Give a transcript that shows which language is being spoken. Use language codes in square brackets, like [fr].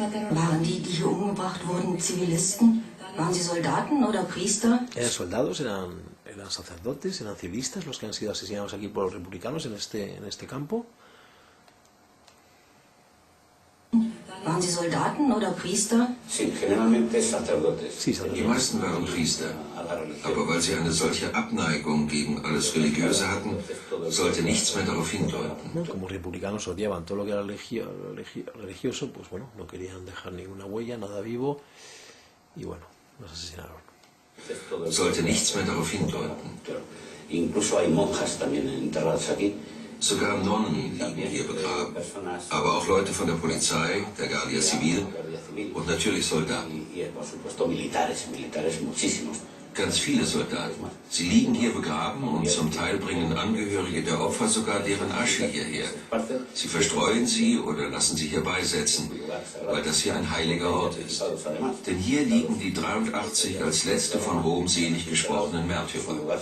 [de] Waren die hier umgebracht wurden, Zivilisten? Waren sie Soldaten oder Priester? [es] ¿Eran soldados? ¿Eran sacerdotes? ¿Eran civilistas los que han sido asesinados aquí por los republicanos en este campo? [de] Waren sie Soldaten oder Priester? [es] Sí, generalmente sacerdotes. Sí, [de] Die [es] sacerdotes. [de] meisten waren Priester. Aber weil sie eine solche Abneigung gegen alles Religiöse hatten, sollte nichts mehr darauf hindeuten. [es] ¿No? Como republicanos odiaban todo lo que era religioso, pues bueno, no querían dejar ninguna huella, nada vivo, y bueno, los asesinaron. [de] Sollte nichts mehr darauf hindeuten. [es] Incluso hay monjas también enterradas aquí. [de] Sogar Nonnen liegen hier begraben. Aber auch Leute von der Polizei, der Guardia Civil und natürlich Soldaten. [es] Y por supuesto militares muchísimos. [de] Ganz viele Soldaten. Sie liegen hier begraben und zum Teil bringen Angehörige der Opfer sogar deren Asche hierher. Sie verstreuen sie oder lassen sie hier beisetzen, weil das hier ein heiliger Ort ist. Denn hier liegen die 83 als letzte von Rom selig gesprochenen Märtyrer.